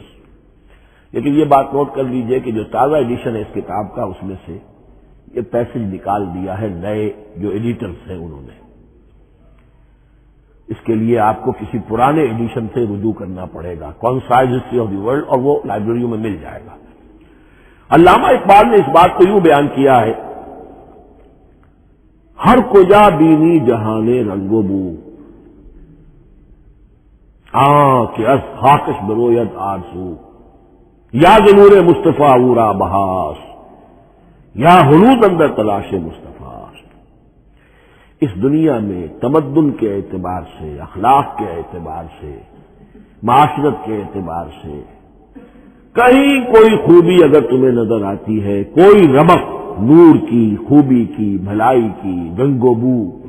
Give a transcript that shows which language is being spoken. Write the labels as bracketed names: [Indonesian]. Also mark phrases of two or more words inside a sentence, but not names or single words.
[Urdu] لیکن یہ بات نوٹ کر لیجئے کہ جو تازہ ایڈیشن ہے اس کتاب کا، اس میں سے یہ پیسج نکال دیا ہے نئے جو ایڈیٹرز ہیں انہوں نے۔ اس کے لیے آپ کو کسی پرانے ایڈیشن سے رجوع کرنا پڑے گا، کنسائز ہسٹری آف دی ورلڈ، اور وہ لائبریریوں میں مل جائے گا۔ علامہ اقبال نے اس بات کو یوں بیان کیا ہے، [Persian] ہر کجا بینی جہانے رنگ و بو، کہ از خاکش بروید آرزو، یا نور مصطفیٰ اورا بہاس، یا ہنود اندر تلاش مصطفیٰ۔ [Urdu] اس دنیا میں تمدن کے اعتبار سے، اخلاق کے اعتبار سے، معاشرت کے اعتبار سے کہیں کوئی خوبی اگر تمہیں نظر آتی ہے، کوئی رمق نور کی، خوبی کی، بھلائی کی، رنگ و بو،